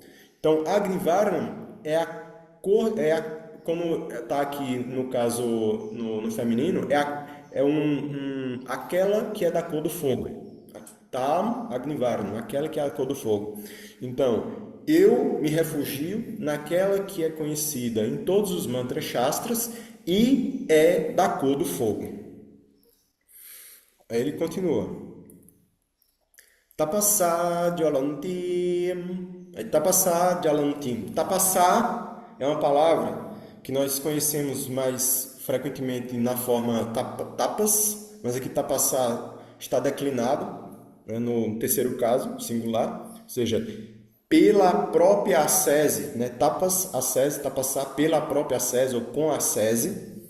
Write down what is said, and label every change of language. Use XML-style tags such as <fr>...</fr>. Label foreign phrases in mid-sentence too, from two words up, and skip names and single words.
<pt>Então, Agnivarnam é a cor, como está aqui no caso no feminino, aquela que é da cor do fogo.</pt> <sa>तम् अग्निवर्णम्,</sa> <pt>aquela que é a cor do fogo. Então, eu me refugio naquela que é conhecida em todos os mantras shastras e é da cor do fogo. Aí ele continua.</pt> <sa>तपसा ज्वलन्तीम्. तपसा ज्वलन्तीम्.</sa> <pt>Tapasa é uma palavra que nós conhecemos mais frequentemente na forma tapas, mas aqui tapasa está declinado, né, no terceiro caso, singular, ou seja, pela própria ascese, né, tapas, ascese, tapasa, pela própria ascese ou com ascese.</pt>